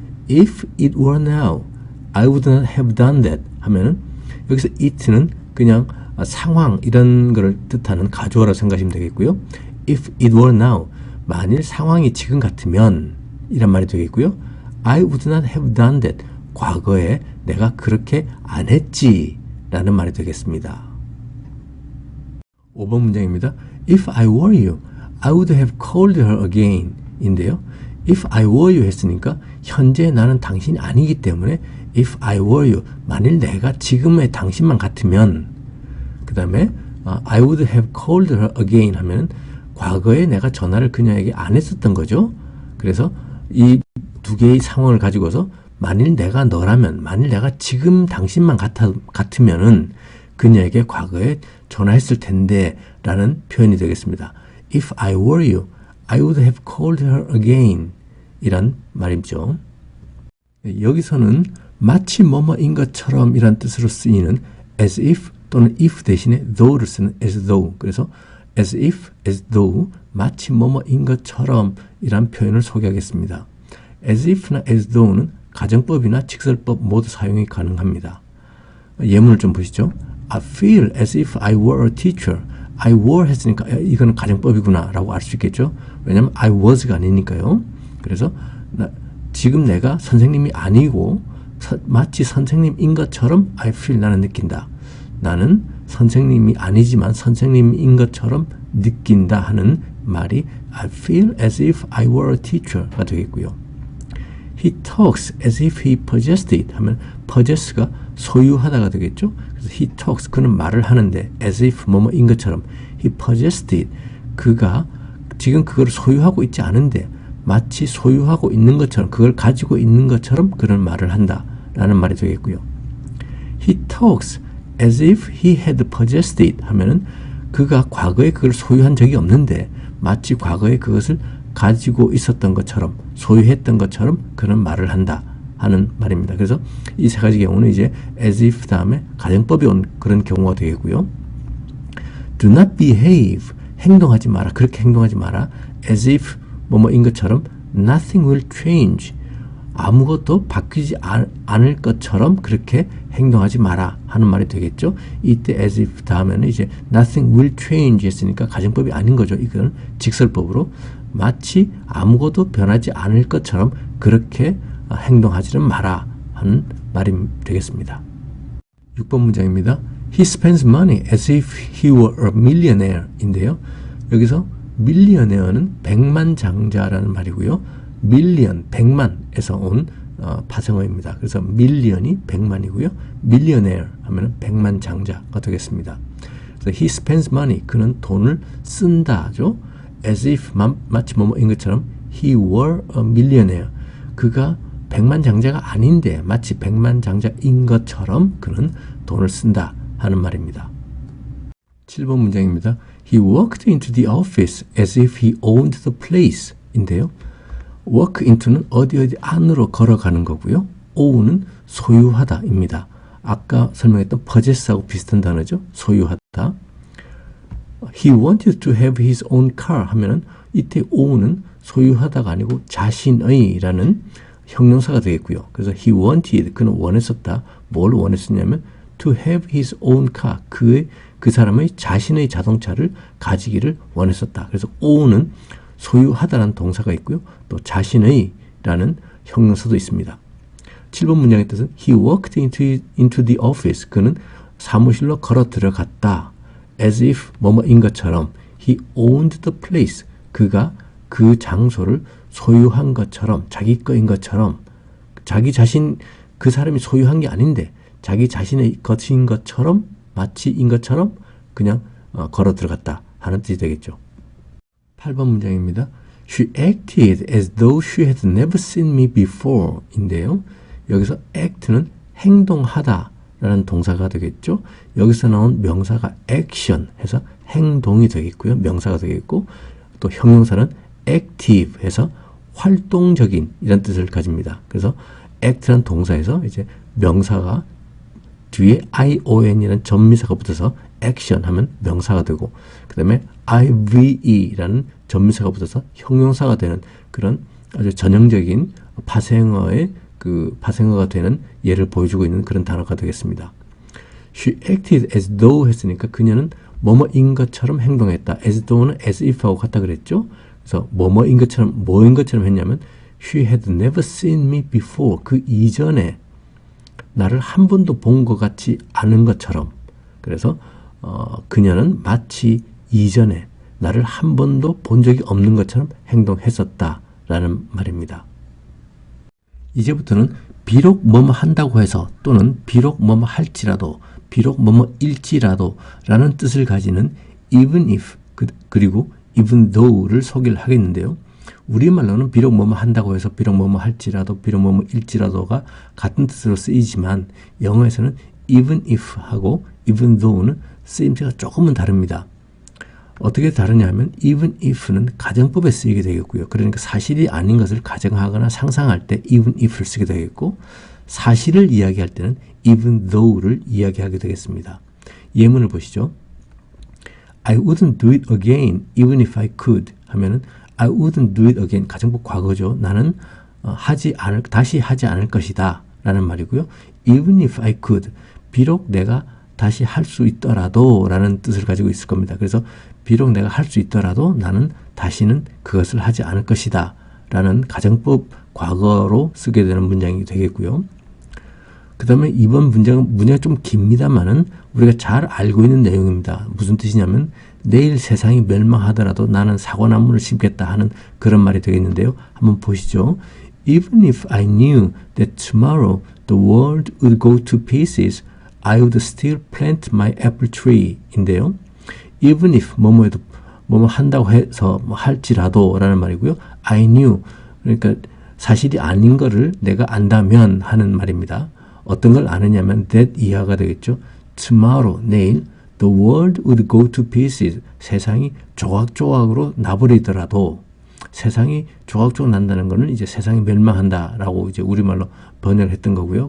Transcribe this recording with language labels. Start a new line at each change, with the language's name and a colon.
English: If it were now, I would not have done that
Korean: 하면은 여기서 it는 그냥 상황 이런 거를 뜻하는 가주어라고 생각하시면 되겠고요.
English: If it were now,
Korean: 만일 상황이 지금 같으면 이란 말이 되겠고요.
English: I would not have done that,
Korean: 과거에 내가 그렇게 안 했지 라는 말이 되겠습니다. 5번 문장입니다.
English: If I were you, I would have called her again
Korean: 인데요.
English: If I were you
Korean: 했으니까 현재 나는 당신이 아니기 때문에 If I were you, 만일 내가 지금의 당신만 같으면 그 다음에
English: I would have called her again
Korean: 하면 과거에 내가 전화를 그녀에게 안 했었던 거죠. 그래서 이 두 개의 상황을 가지고서 만일 내가 너라면, 만일 내가 지금 당신만 같으면은 그녀에게 과거에 전화했을 텐데 라는 표현이 되겠습니다.
English: If I were you, I would have called her again
Korean: 이란 말이죠. 여기서는 마치 뭐뭐인 것처럼 이란 뜻으로 쓰이는 as if 또는 if 대신에 though를 쓰는 as though, 그래서 as if, as though, 마치 뭐뭐인 것처럼 이란 표현을 소개하겠습니다. as if나 as though는 가정법이나 직설법 모두 사용이 가능합니다. 예문을 좀 보시죠.
English: I feel as if I were a teacher.
Korean: I were 했으니까 이거는 가정법이구나 라고 알 수 있겠죠. 왜냐하면 I was가 아니니까요. 그래서 지금 내가 선생님이 아니고 마치 선생님인 것처럼 I feel, 나는 느낀다. 나는 선생님이 아니지만 선생님인 것처럼 느낀다 하는 말이
English: I feel as if I were a teacher
Korean: 가 되겠고요.
English: He talks as if he possessed it
Korean: 하면 possess가 소유하다가 되겠죠. 그래서 he talks, 그는 말을 하는데 as if 뭐뭐인 것처럼
English: he possessed it,
Korean: 그가 지금 그걸 소유하고 있지 않은데 마치 소유하고 있는 것처럼, 그걸 가지고 있는 것처럼 그런 말을 한다 라는 말이 되겠고요.
English: He talks as if he had possessed it
Korean: 하면은 그가 과거에 그걸 소유한 적이 없는데 마치 과거에 그것을 가지고 있었던 것처럼, 소유했던 것처럼 그런 말을 한다 하는 말입니다. 그래서 이 세 가지 경우는 이제 as if 다음에 가정법이 온 그런 경우가 되겠고요.
English: Do not behave,
Korean: 행동하지 마라, 그렇게 행동하지 마라. as if 뭐뭐인 것처럼
English: nothing will change,
Korean: 아무것도 바뀌지 않을 것처럼 그렇게 행동하지 마라 하는 말이 되겠죠. 이때 as if 다음에는 이제
English: nothing will change
Korean: 했으니까 가정법이 아닌 거죠. 이건 직설법으로 마치 아무것도 변하지 않을 것처럼 그렇게 행동하지는 마라 하는 말이 되겠습니다. 6번 문장입니다.
English: He spends money as if he were a millionaire
Korean: 인데요. 여기서 millionaire는 백만장자라는 말이고요. million, 백만에서 온 파생어입니다. 그래서 million이 백만이고요. millionaire 하면 백만장자가 되겠습니다. 그래서
English: he spends money,
Korean: 그는 돈을 쓴다죠. as if 마치 뭐뭐인 것처럼
English: he were a millionaire,
Korean: 그가 백만장자가 아닌데 마치 백만장자인 것처럼 그는 돈을 쓴다 하는 말입니다. 7번 문장입니다.
English: He walked into the office as if he owned the place
Korean: 인데요. walk into는 어디 안으로 걸어가는 거고요. own은 소유하다 입니다. 아까 설명했던 possess하고 비슷한 단어죠. 소유하다.
English: He wanted to have his own car
Korean: 하면은 이때 own은 소유하다가 아니고 자신의라는 형용사가 되겠고요. 그래서 he wanted, 그는 원했었다. 뭘 원했었냐면
English: to have his own car,
Korean: 그 사람의 자신의 자동차를 가지기를 원했었다. 그래서 own은 소유하다라는 동사가 있고요. 또 자신의라는 형용사도 있습니다. 7번 문장의 뜻은
English: he walked into the office,
Korean: 그는 사무실로 걸어 들어갔다. as if 뭐뭐인 것처럼
English: he owned the place,
Korean: 그가 그 장소를 소유한 것처럼, 자기 거인 것처럼, 자기 자신, 그 사람이 소유한 게 아닌데 자기 자신의 것인 것처럼, 마치인 것처럼 그냥 걸어 들어갔다 하는 뜻이 되겠죠. 8번 문장입니다.
English: She acted as though she had never seen me before
Korean: 인데요. 여기서 act는 행동하다 라는 동사가 되겠죠. 여기서 나온 명사가 action 해서 행동이 되겠고요. 명사가 되겠고, 또 형용사는 active 해서 활동적인 이런 뜻을 가집니다. 그래서 act라는 동사에서 이제 명사가 뒤에 ion이라는 전미사가 붙어서 action 하면 명사가 되고, 그 다음에 ive라는 전미사가 붙어서 형용사가 되는 그런 아주 전형적인 파생어가 되는 예를 보여주고 있는 그런 단어가 되겠습니다.
English: She acted as though
Korean: 했으니까 그녀는 뭐뭐인 것처럼 행동했다. as though는 as if하고 같다 그랬죠. 그래서 뭐뭐인 것처럼 했냐면
English: She had never seen me before.
Korean: 그 이전에 나를 한 번도 본 것 같지 않은 것처럼. 그래서 그녀는 마치 이전에 나를 한 번도 본 적이 없는 것처럼 행동했었다라는 말입니다. 이제부터는 비록 뭐뭐 한다고 해서 또는 비록 뭐뭐 할지라도 비록 뭐뭐 일지라도 라는 뜻을 가지는 even if 그리고 even though를 소개를 하겠는데요. 우리말로는 비록 뭐뭐 한다고 해서 비록 뭐뭐 할지라도 비록 뭐뭐 일지라도가 같은 뜻으로 쓰이지만 영어에서는 even if 하고 even though는 쓰임새가 조금은 다릅니다. 어떻게 다르냐 하면 even if는 가정법에 쓰이게 되겠고요. 그러니까 사실이 아닌 것을 가정하거나 상상할 때 even if를 쓰게 되겠고, 사실을 이야기할 때는 even though를 이야기하게 되겠습니다. 예문을 보시죠.
English: I wouldn't do it again even if I could 하면은 I wouldn't do it again
Korean: 가정법 과거죠. 나는 다시 하지 않을 것이다 라는 말이고요.
English: even if I could
Korean: 비록 내가 다시 할 수 있더라도 라는 뜻을 가지고 있을 겁니다. 그래서 비록 내가 할 수 있더라도 나는 다시는 그것을 하지 않을 것이다 라는 가정법 과거로 쓰게 되는 문장이 되겠고요. 그 다음에 이번 문장이 좀 깁니다만은 우리가 잘 알고 있는 내용입니다. 무슨 뜻이냐면 내일 세상이 멸망하더라도 나는 사과나무를 심겠다 하는 그런 말이 되겠는데요. 한번 보시죠.
English: Even if I knew that tomorrow the world would go to pieces, I would still plant my apple tree
Korean: 인데요. Even if 뭐뭐해도 뭐뭐 한다고 해서 뭐 할지라도 라는 말이고요. I knew 그러니까 사실이 아닌 거를 내가 안다면 하는 말입니다. 어떤 걸 아느냐면 that 이하가 되겠죠. Tomorrow 내일
English: the world would go to pieces
Korean: 세상이 조각조각으로 나버리더라도 세상이 조각조각 난다는 거는 이제 세상이 멸망한다라고 이제 우리말로 번역을 했던 거고요.